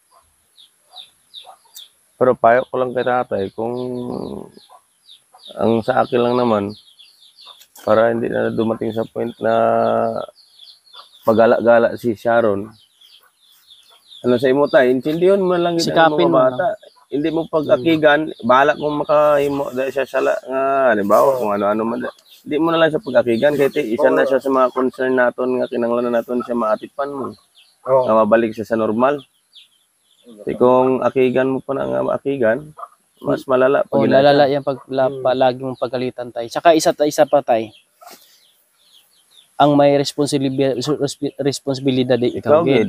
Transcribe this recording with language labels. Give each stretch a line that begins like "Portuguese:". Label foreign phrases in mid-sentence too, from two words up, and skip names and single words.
Filipino: pero payo ko lang kay tatay kung ang sa akin lang naman para hindi na dumating sa point na pagala-gala si Sharon.
Hiligaynon: Ano sa imo tay, intindihon mo lang yung mga bata. Hindi mo pag-akigan, bahala kung makahimo dahil siya sala nga, halimbawa kung ano-ano man. Hindi mo na lang siya pag-akigan kaya isa na siya sa mga concern naton nga kinahanglan naton siya maatipan mo. Nga mabalik siya sa normal. Kasi kung akigan mo pa na nga maakigan,
Filipino: mas malala. O lalala yan pag lagi mong pagalitan tay. Saka isa pa tay.
Hiligaynon: Ang may responsibilidad ikaw gid.